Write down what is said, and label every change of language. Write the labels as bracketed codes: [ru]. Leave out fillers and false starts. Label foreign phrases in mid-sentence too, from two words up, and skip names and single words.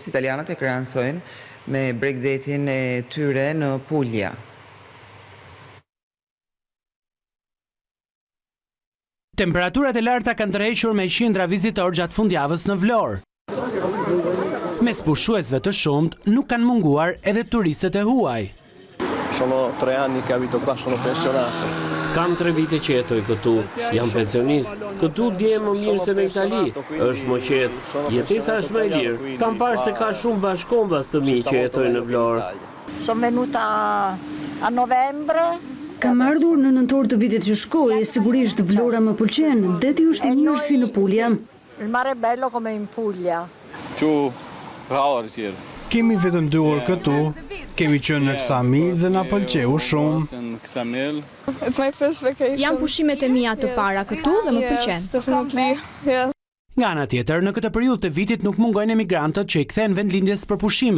[sq] Italianët e krahansojnë me Bregdetin e tyre në Puglia. Temperaturat e larta kanë tërhequr me qindra vizitorë gjatë fundjavës në Vlorë. Mes pushuesve të shumt nuk kanë munguar edhe turistët e huaj. [it] Sono 3 anni che abito qua, sono pensionato. [sq] Kam 3 vite që jetoj këtu, jam pensionist. Këtu dje më mirë se në Itali, është më qetë, jetesa është më e lirë. Kam parë se ka shumë bashkombas të mi që jetojnë në Vlorë. [it] Sono venuta a novembre. [sq] Kam ardhur në nëntor të vitit që shkoi, sigurisht Vlora më pëlqen, deti është i mirë si në Puglia. [it] Il mare è bello come in Puglia. [sq] Kemi vetëm 2 orë këtu, kemi qenë në Ksamil dhe na pëlqeu shumë. Jam pushimet e mia të para këtu dhe më pëlqen. Nga ana tjetër, në këtë periudhë të vitit nuk mungojnë emigrantët që i kthehen vendlindjes për pushime.